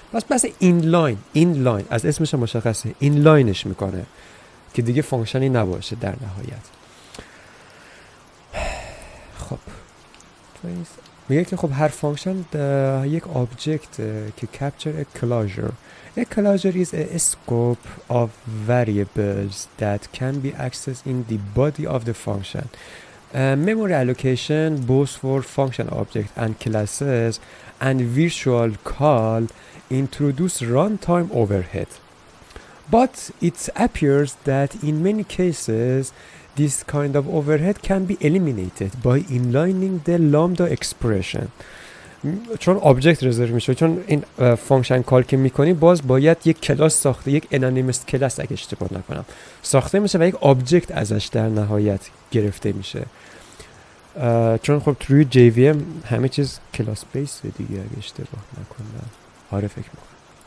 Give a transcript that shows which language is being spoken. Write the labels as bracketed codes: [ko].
[fa] بس اینلاین از اسمش مشخصه، اینلاینش میکنه که دیگه فانکشنی نباشه در نهایت. خب میگه که خب هر فانکشن یک آبجکت که [en] capture a closure. A closure is a scope of variables that can be accessed in the body of the function. Memory allocation both for function object and classes and virtual call introduce runtime overhead. But it appears that in many cases this kind of overhead can be eliminated by inlining the lambda expression. [fa] چون آبجکت رزرو میشه، چون این فانکشن کال که میکنی باز باید یک کلاس ساخته، یک انانیمس کلاس اگه اشتباه نکنم ساخته میشه و یک آبجکت ازش در نهایت گرفته میشه. چون خب توی JVM همه چیز کلاس بیس دیگه اگه اشتباه نکنم. آره فکر میکنم.